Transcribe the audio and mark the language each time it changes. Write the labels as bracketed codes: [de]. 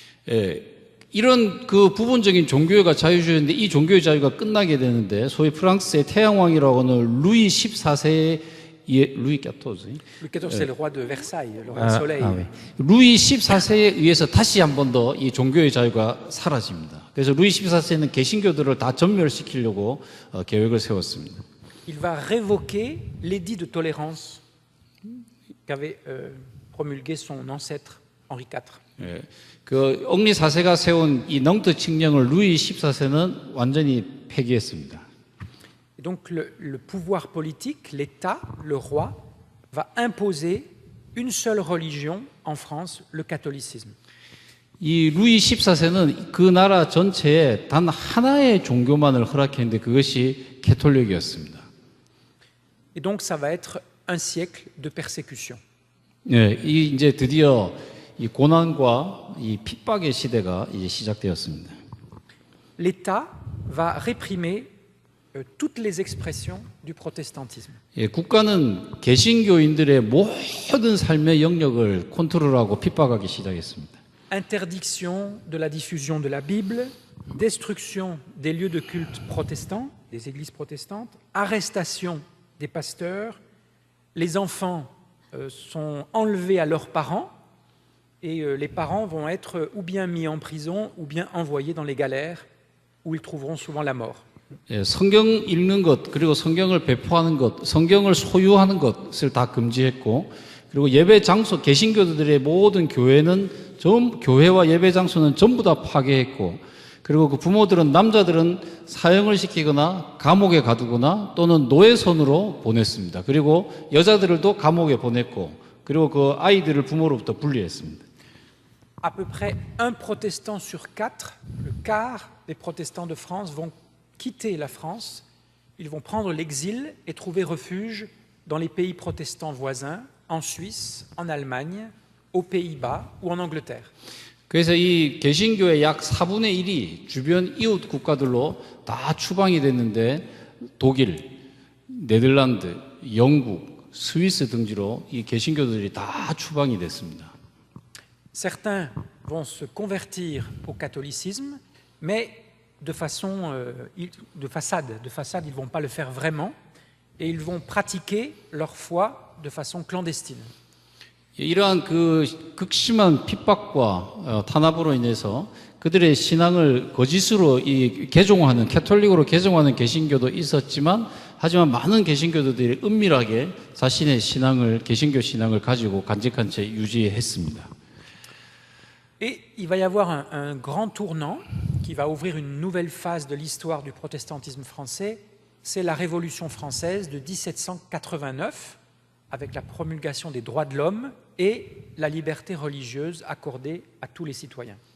[ko] 예, 이런 그 부분적인 종교가 자유주의인데 이 종교의 자유가 끝나게 되는데, 소위 프랑스의 태양왕이라고 하는 루이 14세의 루이 XIV. [fr] Louis XIV, c'est le roi de Versailles, le roi Soleil. [ko] 루이 14세에 의해서 다시 한 번 더 이 종교의 자유가 사라집니다. 그래서 루이 14세는 개신교들을 다 전멸시키려고 계획을 세웠습니다. [fr] Il va révoquer l'édit de tolérance qu'avait promulgué son ancêtre Henri IV. [ko] 예, 그 엉리 4세가 세운 이 넝트 칙령을 루이 14세는 완전히 폐기했습니다. [fr] Et donc le pouvoir politique, l'État, le roi, va imposer une seule religion en France, le catholicisme. [ko] 이 루이 14세는 그 나라 전체에 단 하나의 종교만을 허락했는데 그것이 캐톨릭이었습니다. [fr] Et donc ça va être un siècle de persécution. [ko] 예, 이제 드디어 이 고난과 이 핍박의 시대가 이제 시작되었습니다. [fr] l'État va réprimer toutes les expressions du protestantisme. [ko] 예, 국가는 개신교인들의 모든 삶의 영역을 컨트롤하고 핍박하기 시작했습니다. [fr] Interdiction de la diffusion de la Bible, destruction des lieux de culte protestants, des églises protestantes, arrestation des pasteurs, les enfants sont enlevés à leurs parents et les parents vont être ou bien mis en prison ou bien envoyés dans les galères où ils trouveront souvent la mort. [ko] 예, 성경 읽는 것, 그리고 성경을 배포하는 것, 성경을 소유하는 것을 다 금지했고, 그리고 예배 장소, 개신교들의 모든 교회와 예배 장소는 전부 다 파괴했고, 그리고 그 부모들은, 남자들은 사형을 시키거나 감옥에 가두거나 또는 노예선으로 보냈습니다. 그리고 여자들도 감옥에 보냈고, 그리고 그 아이들을 부모로부터 분리했습니다. [fr] À peu près un protestant sur quatre, le quart des protestants de France vont quitter la France, ils vont prendre l'exil et trouver refuge dans les pays protestants voisins, en Suisse, en Allemagne, aux Pays-Bas ou en Angleterre. [ko] 그래서 이 개신교의 약 4분의 1이 주변 이웃 국가들로 다 추방이 됐는데, 독일, 네덜란드, 영국, 스위스 등지로 이 개신교들이 다 추방이 됐습니다. [fr] Certains vont se convertir au catholicisme, mais de façon de façade, ils ne vont pas le faire vraiment, et ils vont pratiquer leur foi de façon clandestine. [ko] 이러한 그 극심한 핍박과 탄압으로 인해서 그들의 신앙을 거짓으로 개종하는, 캐톨릭으로 개종하는 개신교도 있었지만, 하지만 많은 개신교도들이 은밀하게 자신의 신앙을, 개신교 신앙을 가지고 간직한 채 유지했습니다. [fr] Et il va y avoir un grand tournant qui va ouvrir une nouvelle phase de l'histoire du protestantisme français, c'est la Révolution française de 1789, avec la promulgation des droits de l'homme et la liberté religieuse accordée à tous les citoyens.